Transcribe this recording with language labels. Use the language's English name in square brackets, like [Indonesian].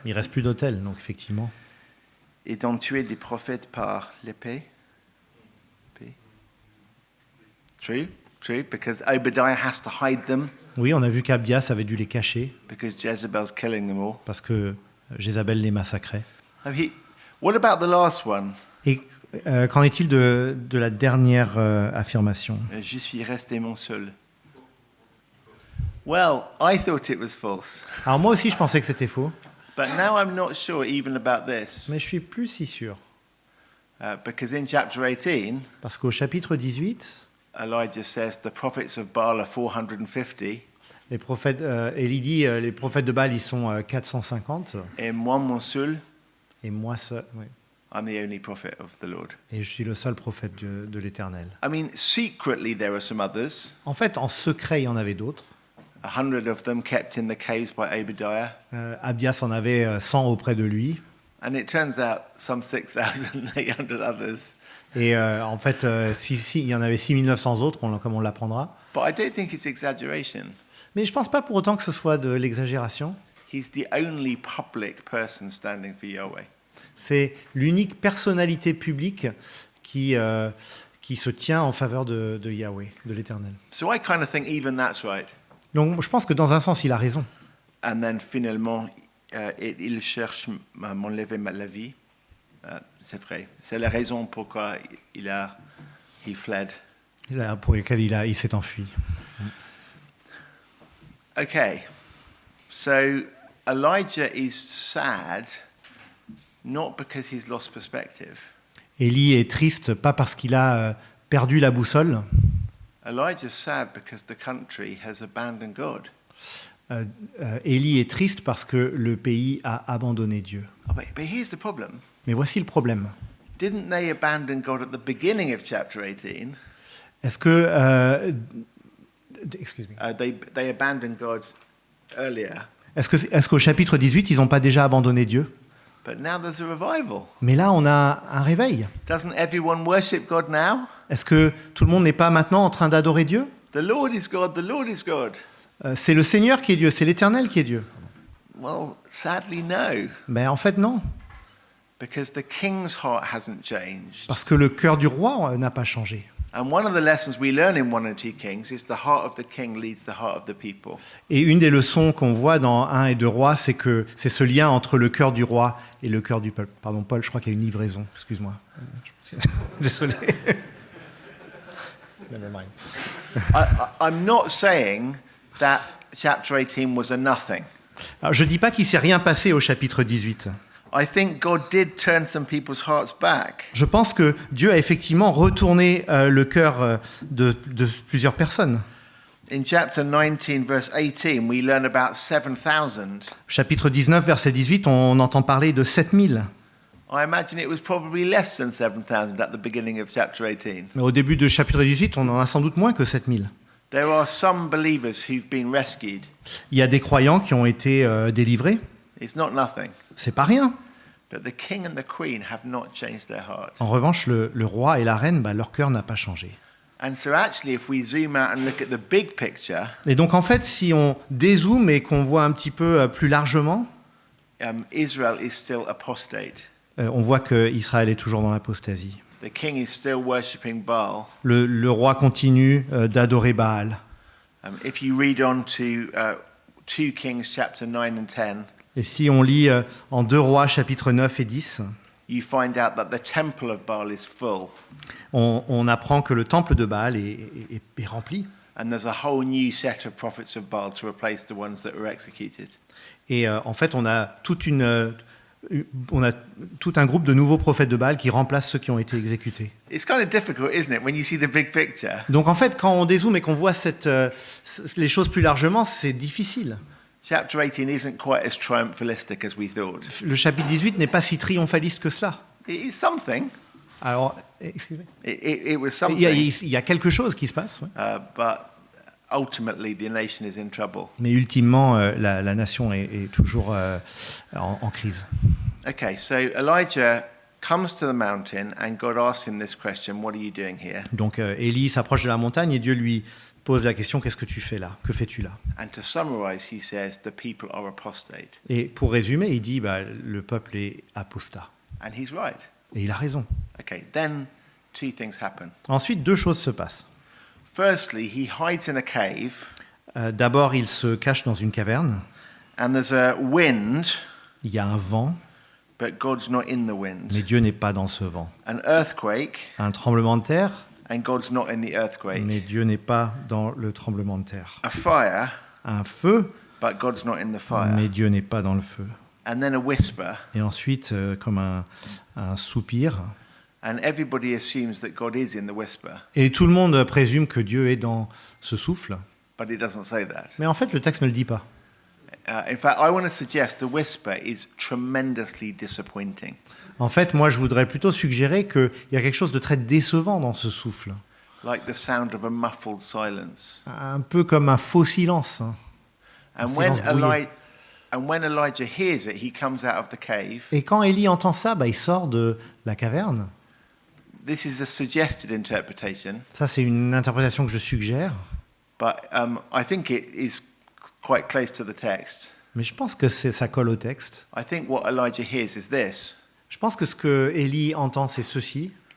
[French] Il reste plus d'autel, donc effectivement. Ils ont tué les prophètes par l'épée. [English] True, because Obadiah has to hide them [French] Oui, on a vu qu'Abias avait dû les cacher [English] because Jezebel's killing them all. [French] parce que Jézabel les massacrait. [English] What about the last one? [French] Et qu'en est-il de la dernière affirmation? Je suis resté mon seul. [English] Well, I thought it was false, [French] Alors moi aussi, je pensais que c'était faux, [English] but now I'm not sure even about this. [French] mais je suis plus si sûr. [English] Because in chapter 18, [French] Parce qu'au chapitre 18, [English] Elijah says the prophets of Baal are 450, [French] les prophètes, Élie dit, les prophètes de Baal, ils sont 450, et moi, mon seul, et moi seul, oui. [English] I'm the only prophet of the Lord. [French] Et je suis le seul prophète de l'Éternel. [English] I mean, secretly there are some others. [French] En fait, en secret, il y en avait d'autres. [English] 100 of them kept in the caves by Obadiah. [French] Abias en avait 100 auprès de lui. [English] And it turns out some 6,800 others. [French] Et en fait, il y en avait 6900 autres, comme on l'apprendra. [English] But I don't think it's exaggeration. [French] Mais je ne pense pas pour autant que ce soit de l'exagération. [English] He's the only public person standing for Yahweh. [French] C'est l'unique personnalité publique qui se tient en faveur de Yahweh, de l'Éternel. [English] So I kind of think even that's right. [French] Donc je pense que dans un sens, il a raison. [English] And then [French] finalement, il cherche à m'enlever la vie. C'est vrai. C'est la raison pourquoi [English] he fled. [French] Pour lequel il s'est enfui. [English] Okay. So Elijah is sad, not because he's lost perspective. [French] Élie est triste, pas parce qu'il a perdu la boussole. [English] Elijah's sad because the country has abandoned God. [French] Élie est triste parce que le pays a abandonné Dieu. [English] Oh, but here's the problem. [French] Mais voici le problème. [English] Didn't they abandon God at the beginning of chapter 18? [French] Est-ce que... [English] excuse me. They abandoned God earlier, [French] Est-ce qu'au chapitre 18, ils n'ont pas déjà abandonné Dieu? [English] but now there's a revival. [French] Mais là, on a un réveil. [English] Doesn't everyone worship God now? [French] Est-ce que tout le monde n'est pas maintenant en train d'adorer Dieu? [English] The Lord is God, the Lord is God. [French] C'est le Seigneur qui est Dieu, c'est l'Éternel qui est Dieu. [English] Well, sadly, no, [French] Ben, en fait, non. [English] because the king's heart hasn't changed. [French] Parce que le cœur du roi n'a pas changé. [English] And one of the lessons we learn in 1 and 2 Kings is the heart of the king leads the heart of the people. [French] Et une des leçons qu'on voit dans 1 et 2 rois, c'est que c'est ce lien entre le cœur du roi et le cœur du peuple. Pardon, Paul, je crois qu'il y a une livraison. Excuse-moi. Désolé. [English] Never mind. I'm not saying that chapter 18 was a nothing. [French] Alors, je ne dis pas qu'il ne s'est rien passé au chapitre 18. [English] I think God did turn some people's hearts back. [French] Je pense que Dieu a effectivement retourné le cœur de plusieurs personnes. [English] In chapter 19, verse 18, we learn about 7,000. [French] Chapitre 19, verset 18, on entend parler de 7000. [English] I imagine it was probably less than 7,000 at the beginning of chapter 18. [French] Mais au début de chapitre 18, on en a sans doute moins que 7000. [English] There are some believers who've been rescued. [French] Il y a des croyants qui ont été délivrés. [English] It's not nothing. [French] C'est pas rien. [English] But the king and the queen have not changed their heart. [French] En revanche, le roi et la reine, leur cœur n'a pas changé. [English] And so actually, if we zoom out and look at the big picture, [French] Et donc en fait, si on dézoome et qu'on voit un petit peu plus largement, [English] Israel is still apostate. [French] on voit qu'Israël est toujours dans l'apostasie. [English] The king is still worshipping Baal. [French] Le roi continue d'adorer Baal. [English] If you read on to 2 Kings chapter 9 and 10, [French] Et si on lit en 2 Rois chapitres 9 et 10, [English] you find out that the temple of Baal is full. [French] on apprend que le temple de Baal est rempli. [English] And there's a whole new set of prophets of Baal to replace the ones that were executed. [French] Et en fait, on a tout un groupe de nouveaux prophètes de Baal qui remplacent ceux qui ont été exécutés. [English] It's kind of difficult, isn't it, when you see the big picture? [French] Donc en fait, quand on dézoome et qu'on voit les choses plus largement, c'est difficile. [English] Chapter 18 isn't quite as triumphalistic as we thought. [French] Le chapitre 18 n'est pas si triomphaliste que cela. [English] It is something. [French] Alors, excusez-moi. [English] It was [French] Il [English] something. [French] y a quelque chose qui se passe, ouais. [English] But ultimately, the nation is in trouble. [French] Mais ultimement, la nation est toujours en crise. [English] Okay, so Elijah comes to the mountain and God asks him this question, what are you doing here? [French] Donc Élie s'approche de la montagne et Dieu lui pose la question, qu'est-ce que tu fais là? Que fais-tu là? [English] And to summarize, he says, the people are apostate. [French] Et pour résumer, il dit, le peuple est apostat. [English] And he's right. [French] Et il a raison. [English] Okay, then 2 things happen. [French] Ensuite, 2 choses se passent. [English] Firstly, he hides in a cave, [French] D'abord, il se cache dans une caverne. [English] and there's a wind, [French] Il y a un vent, [English] but God's not in the wind. [French] mais Dieu n'est pas dans ce vent. [English] An earthquake, [French] Un tremblement de terre, [English] and God's not in the earthquake. [French] mais Dieu n'est pas dans le tremblement de terre. [English] A fire, [French] Un feu, [English] but God's not in the fire. [French] mais Dieu n'est pas dans le feu. [English] And then a whisper, [French] Et ensuite, comme un soupir. [English] and everybody assumes that God is in the whisper, [French] Et tout le monde présume que Dieu est dans ce souffle. [English] but it doesn't say that. [French] Mais en fait, le texte ne le dit pas. [English] In fact, I want to suggest the whisper is tremendously disappointing. [French] En fait, moi, je voudrais plutôt suggérer qu'il y a quelque chose de très décevant dans ce souffle. [English] Like the sound of a muffled silence. [French] Un peu comme un faux silence. Hein. [English] And [French] silence brouillé. [English] when Elijah hears it, he comes out of the cave. [French] Et quand Élie entend ça, il sort de la caverne. [English] This is a suggested interpretation, [French] Ça, c'est une interprétation que je suggère. [English] but I think it is quite close to the text. [French] Mais je pense que ça colle au texte. [English] I think what Elijah hears is this. [French] Je pense que ce que Élie entend, c'est ceci.